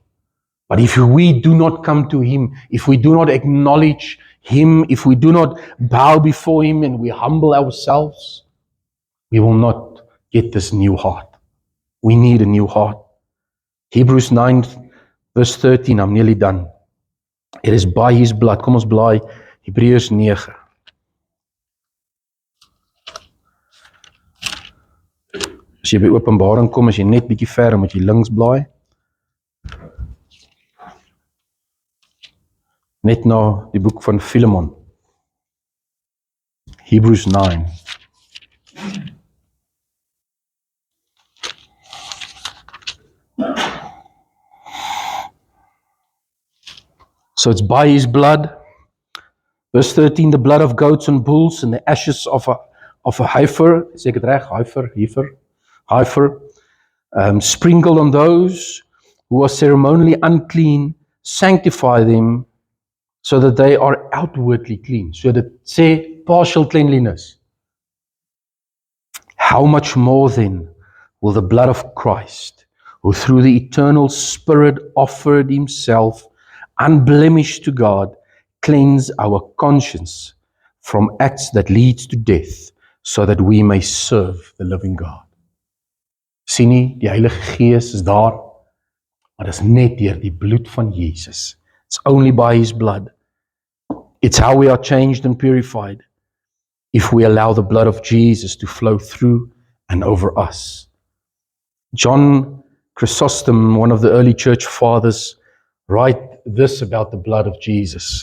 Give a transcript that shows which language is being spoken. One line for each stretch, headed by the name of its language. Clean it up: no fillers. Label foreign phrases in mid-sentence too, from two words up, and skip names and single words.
English: But if we do not come to Him, if we do not acknowledge Him, if we do not bow before Him and we humble ourselves, we will not get this new heart. We need a new heart. Hebrews 9 verse 13, I'm nearly done. It is by His blood.
Afrikaans: Kom ons blaai Hebreërs 9. As jy by Openbaring kom, as jy net bietjie ver, moet jy links blaai. Net na die boek van Philemon.
English: Hebrews 9. So it's by His blood. Verse 13, the blood of goats and bulls and the ashes of a heifer,
Afrikaans: sê ek het reg,
English: heifer, sprinkled on those who are ceremonially unclean, sanctify them, so that they are outwardly clean. So that say partial cleanliness. How much more then will the blood of Christ, who through the eternal Spirit offered himself unblemished to God, cleanse our conscience from acts that leads to death, so that we may serve the living God.
Afrikaans: Sien nie, die Heilige Gees is daar, maar dit is net deur die bloed van Jesus.
English: It's only by his blood. It's how we are changed and purified, if we allow the blood of Jesus to flow through and over us. John Chrysostom, one of the early church fathers, write this about the blood of Jesus.